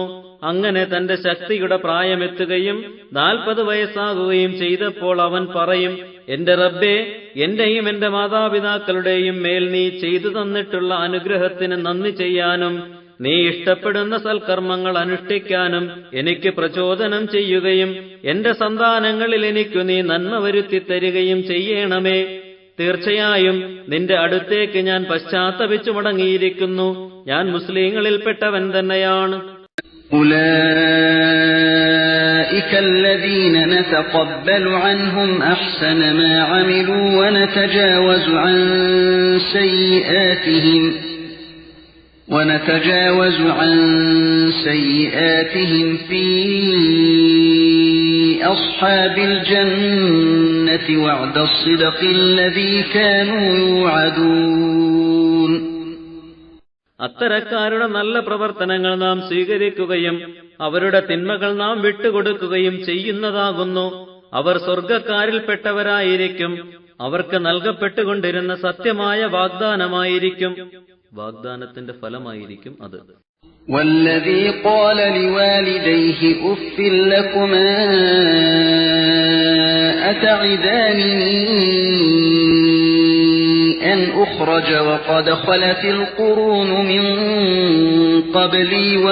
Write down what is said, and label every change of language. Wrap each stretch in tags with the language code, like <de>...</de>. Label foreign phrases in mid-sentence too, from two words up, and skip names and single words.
<ml>അങ്ങനെ തന്റെ ശക്തിയുടെ പ്രായമെത്തുകയും 40 വയസ്സാകുകയും ചെയ്തപ്പോൾ അവൻ പറയും, എന്റെ റബ്ബേ, എന്റെയും എന്റെ മാതാപിതാക്കളുടെയും മേൽ നീ ചെയ്തു തന്നിട്ടുള്ള അനുഗ്രഹത്തിന് നന്ദി ചെയ്യാനും നീ ഇഷ്ടപ്പെടുന്ന സൽക്കർമ്മങ്ങൾ അനുഷ്ഠിക്കാനും എനിക്ക് പ്രചോദനം ചെയ്യുകയും എന്റെ സന്താനങ്ങളിൽ എനിക്കു നീ നന്മ വരുത്തി തരികയും ചെയ്യണമേ. തീർച്ചയായും നിന്റെ അടുത്തേക്ക് ഞാൻ പശ്ചാത്തപിച്ചു മടങ്ങിയിരിക്കുന്നു. ഞാൻ മുസ്ലിങ്ങളിൽപ്പെട്ടവൻ തന്നെയാണ്.</ml> <ar>أولئك الذين نتقبل عنهم أحسن ما عملوا ونتجاوز عن سيئاتهم في أصحاب الجنة وعد الصدق الذي كانوا يوعدون.</ar> <ml>അത്തരക്കാരുടെ നല്ല പ്രവർത്തനങ്ങൾ നാം സ്വീകരിക്കുകയും അവരുടെ തിന്മകൾ നാം വിട്ടുകൊടുക്കുകയും ചെയ്യുന്നതാകുന്നു. അവർ സ്വർഗക്കാരിൽപ്പെട്ടവരായിരിക്കും. അവർക്ക് നൽകപ്പെട്ടുകൊണ്ടിരുന്ന സത്യമായ വാഗ്ദാനമായിരിക്കും. വാഗ്ദാനത്തിന്റെ ഫലമായിരിക്കും അത്.</ml> <ar>والذي قال لوالديه أف لكما أتعدانني أن أخرج وقد خلت القرون من قبلي</ar>